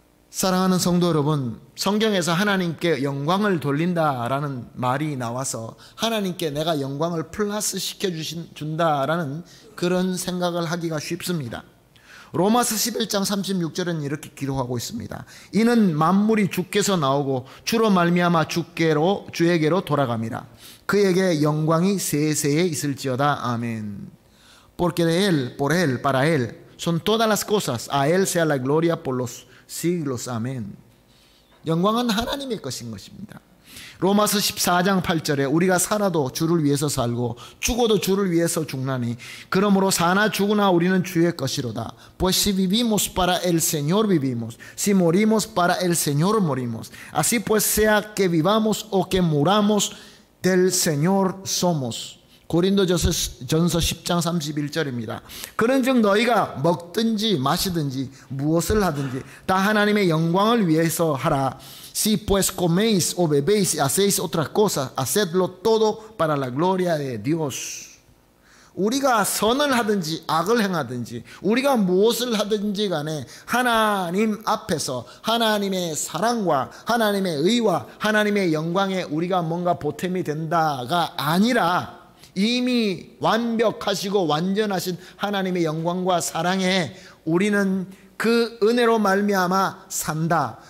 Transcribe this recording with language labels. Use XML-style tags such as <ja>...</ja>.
<ko>사랑하는 성도 여러분, 성경에서 하나님께 영광을 돌린다라는 말이 나와서 하나님께 내가 영광을 플러스 시켜준다라는 그런 생각을 하기가 쉽습니다. 로마서 11장 36절은 이렇게 기록하고 있습니다. 이는 만물이 주께서 나오고 주로 말미암아 주에게로 돌아갑니다. 그에게 영광이 세세에 있을지어다. 아멘.</ko> <es>Porque de él, por él, para él son todas las cosas. A él sea la gloria por los siglos.</es> <ko>아멘. 영광은 하나님의 것인 것입니다. 로마서 14장 8절에 우리가 살아도 주를 위해서 살고 죽어도 주를 위해서 죽나니 그러므로 사나 죽으나 우리는 주의 것이로다.</ko> <es>Pues si vivimos para el Señor vivimos, si morimos para el Señor morimos. Así pues sea que vivamos o que muramos del Señor somos.</es> <ko>고린도전서 10장 31절입니다. 그런즉 너희가 먹든지 마시든지 무엇을 하든지 다 하나님의 영광을 위해서 하라.</ko> <es>Si pues coméis o bebéis y hacéis otras cosas, hacedlo todo para la gloria de Dios.</es> <ko>우리가 선을 하든지 악을 행하든지 우리가 무엇을 하든지 간에 하나님 앞에서 하나님의 사랑과 하나님의 의와 하나님의 영광에 우리가 뭔가 보탬이 된다가 아니라 이미 완벽하시고 완전하신 하나님의 영광과 사랑에 우리는 그 은혜로 말미암아 산다.</ko>